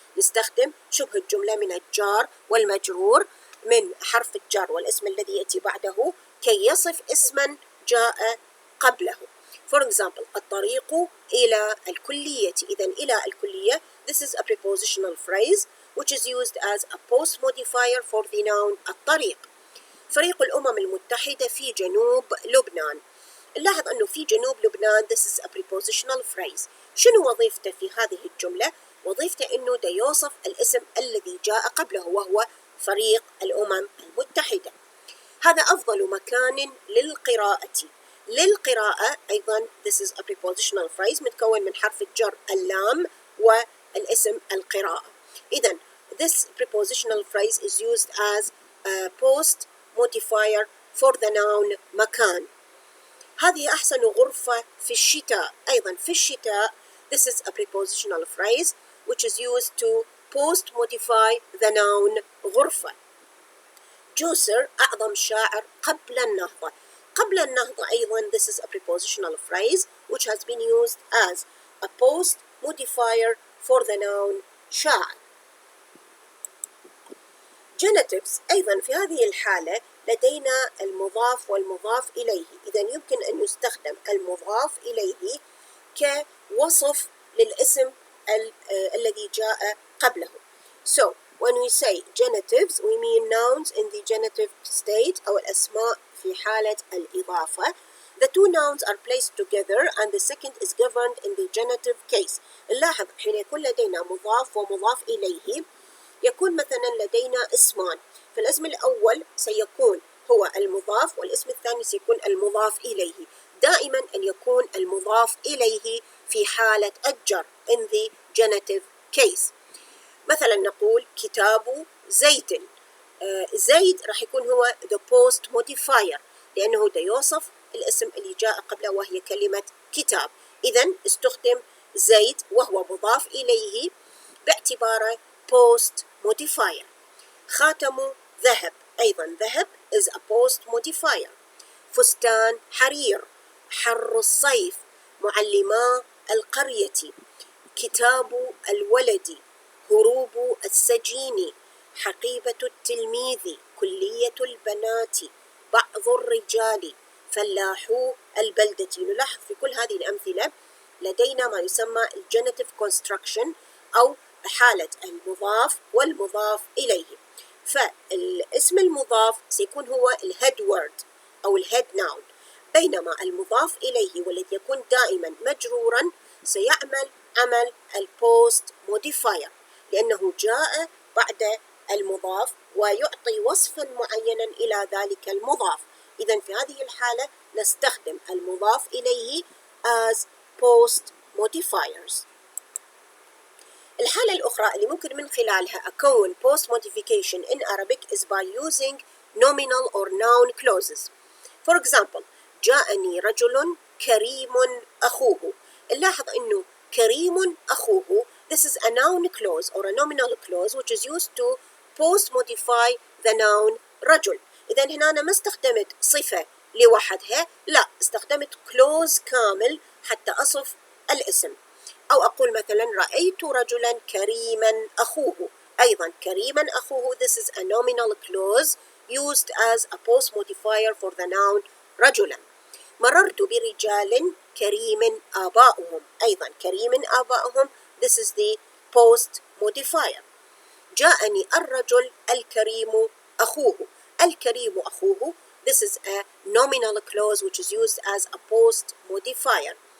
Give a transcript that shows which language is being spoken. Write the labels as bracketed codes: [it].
[ar] نستخدم شبه الجملة من الجار والمجرور من حرف الجر والاسم الذي يأتي بعده كي يصف اسما جاء قبله. [en] For example [ar] الطريق إلى الكلية. إذن إلى الكلية [en] this is a prepositional phrase which is used as a post modifier for the noun الطريق. [ar] فريق الأمم المتحدة في جنوب لبنان. نلاحظ أنه في جنوب لبنان [en] this is a prepositional phrase. [ar] شنو وظيفته في هذه الجملة؟ وظيفته أنه دا يوصف الاسم الذي جاء قبله وهو فريق الأمم المتحدة. هذا أفضل مكان للقراءة. للقراءة أيضا [en] this is a prepositional phrase [ar] متكون من حرف الجر اللام والاسم القراءة. إذن [en] this prepositional phrase is used as a post modifier for the noun مكان. [ar] هذه أحسن غرفة في الشتاء. أيضا في الشتاء [en] this is a prepositional phrase which is used to post modify the noun غرفة. [ar] جوسر أعظم شاعر قبل النهضة. قبل النهضة أيضا [en] this is a prepositional phrase which has been used as a post modifier for the noun شاعر. [ar] genitives أيضا في هذه الحالة لدينا المضاف والمضاف إليه. إذا يمكن أن يستخدم المضاف إليه كوصف للاسم الذي جاء قبله. [en] So when we say genitives we mean nouns in the genitive state [ar] أو الأسماء في حالة الإضافة. [en] The two nouns are placed together and the second is governed in the genitive case. [ar] نلاحظ حين يكون لدينا مضاف ومضاف إليه يكون مثلا لدينا اسمان، فالاسم الأول سيكون هو المضاف والاسم الثاني سيكون المضاف إليه. دائما أن يكون المضاف إليه في حالة الجر [en] in the genitive case. [ar] مثلا نقول كتاب زيد. زيد راح يكون هو [en] the post modifier [ar] لأنه دا يوصف الاسم اللي جاء قبله وهي كلمة كتاب. إذن استخدم زيد وهو مضاف إليه باعتباره post modifier. خاتم ذهب. أيضا ذهب [en] is a post modifier. [ar] فستان حرير. حر الصيف. معلما القرية. كتاب الولد. هروب السجين. حقيبة التلميذ. كلية البنات. بعض الرجال. فلاحو البلدة. نلاحظ في كل هذه الأمثلة لدينا ما يسمى الجينيتيف كونستراكشن أو حالة المضاف والمضاف إليه. فالاسم المضاف سيكون هو الهيد وورد أو الهيد ناون، بينما المضاف إليه والذي يكون دائما مجرورا سيعمل عمل البوست موديفاير لأنه جاء بعد المضاف ويعطي وصفا معينا إلى ذلك المضاف. إذن في هذه الحالة نستخدم المضاف إليه [en] as post modifiers. [ar] الحالة الأخرى اللي ممكن من خلالها أكون [en] post modification in Arabic is by using nominal or noun clauses. [ar] For example جاءني رجل كريم أخوه. نلاحظ أنه كريم أخوه [en] this is a noun clause or a nominal clause which is used to post modify the noun رجل. [ar] إذا هنا أنا ما استخدمت صفة لوحدها، لا استخدمت clause كامل حتى أصف الاسم. أو أقول مثلا رأيت رجلا كريما أخوه. أيضا كريما أخوه [en] this is a nominal clause used as a post modifier for the noun رجلا. [ar] مررت برجال كريم آباؤهم. أيضا كريم آباؤهم [en] this is the post modifier. [ar] جاءني الرجل الكريم أخوه. الكريم أخوه [en] this is a nominal clause which is used as a post modifier.